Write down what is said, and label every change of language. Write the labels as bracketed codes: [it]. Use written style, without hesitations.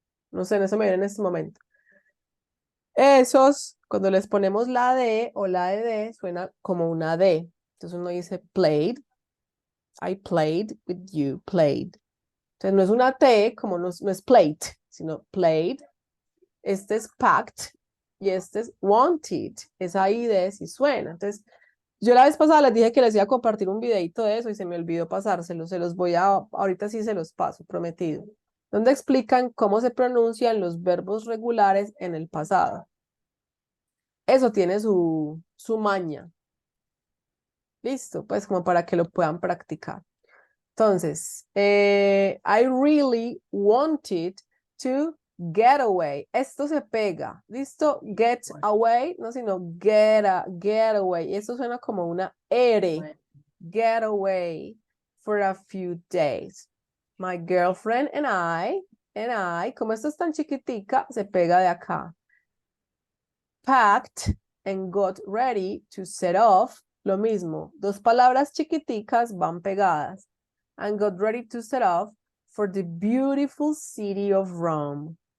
[es] No sé, no se me viene en este momento. Esos, cuando les ponemos la D o la D, suena como una D. Entonces uno dice played. [en] I played with you, played. [es] Entonces no es una T, como no es plate, sino played. Este es packed y este es wanted. Esa ID sí suena. Entonces, yo la vez pasada les dije que les iba a compartir un videito de eso y se me olvidó pasárselo. Se los voy a, ahorita sí se los paso, prometido. Donde explican cómo se pronuncian los verbos regulares en el pasado. Eso tiene su maña. Listo, pues como para que lo puedan practicar. Entonces, [en] I really wanted to get away. [es] Esto se pega. ¿Listo? Get away, no, sino get away. Esto suena como una R. [en] Get away for a few days. My girlfriend and I, [es] como esto es tan chiquitica, se pega de acá. [en] Packed and got ready to set off. [es] Lo mismo. Dos palabras chiquiticas van pegadas. [en] And got ready to set off for the beautiful city of Rome.